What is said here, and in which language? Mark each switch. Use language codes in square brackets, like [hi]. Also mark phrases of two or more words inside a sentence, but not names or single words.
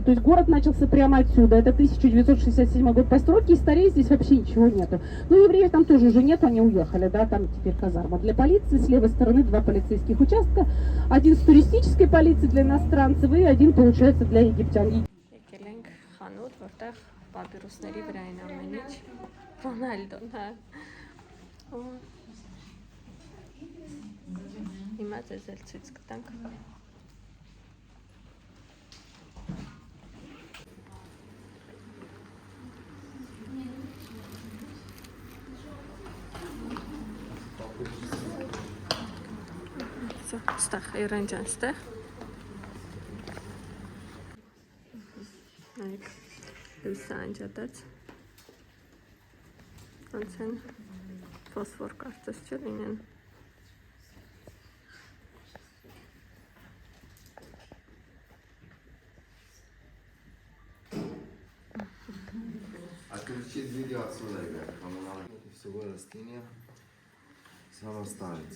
[ru] То есть город начался прямо отсюда. Это 1967 год постройки. И старее здесь вообще ничего нету. Ну, евреев там тоже уже нет, они уехали, да, там теперь казарма для полиции. С левой стороны 2 полицейских участка. Один с туристической полицией для иностранцев и один, получается, для египтян. [hy] Խանութ, որտեղ պապիրուսների վրա են ամեն ինչ։ Ռոնալդոն, հա։ Հիմա ձեզ էլ ցույց կտանք։ Ստեղ Էրանջան, ստեղ։ Նայեք, լույսը անջատած, ոնց են ֆոսֆոր կարծես չէ լինեն։ [ru] Отключить видео отсюда, ребят. Это всего растение самостарится.